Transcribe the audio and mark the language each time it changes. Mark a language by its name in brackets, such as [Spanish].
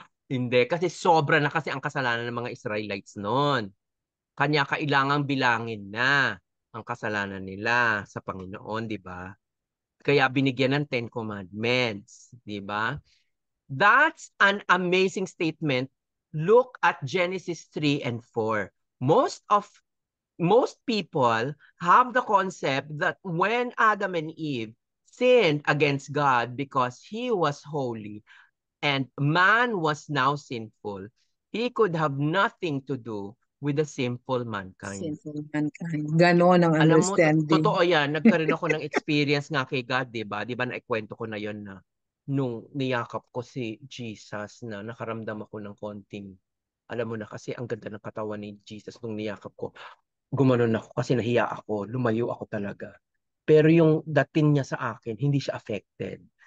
[Filipino] Hindi, kasi sobra na kasi ang kasalanan ng mga Israelites noon. Kanya kailangang bilangin na ang kasalanan nila sa Panginoon, di ba? Kaya binigyan ng Ten Commandments, di ba? [English] That's an amazing statement. Look at Genesis 3 and 4. Most people have the concept that when Adam and Eve sinned against God because he was holy and man was now sinful, he could have nothing to do with the sinful mankind. Sinful mankind. [Filipino] Ganon ang Alam mo, [English] understanding. [Filipino] totoo yan. Nagkaroon ako ng experience nga kay God, di ba? Di ba naikwento ko na yon na nung niyakap ko si Jesus na nakaramdam ako ng konting, alam mo na kasi ang ganda ng katawan ni Jesus nung niyakap ko. Gumanon ako kasi nahiya ako, lumayo ako talaga. Pero yung dating niya sa akin, hindi siya affected.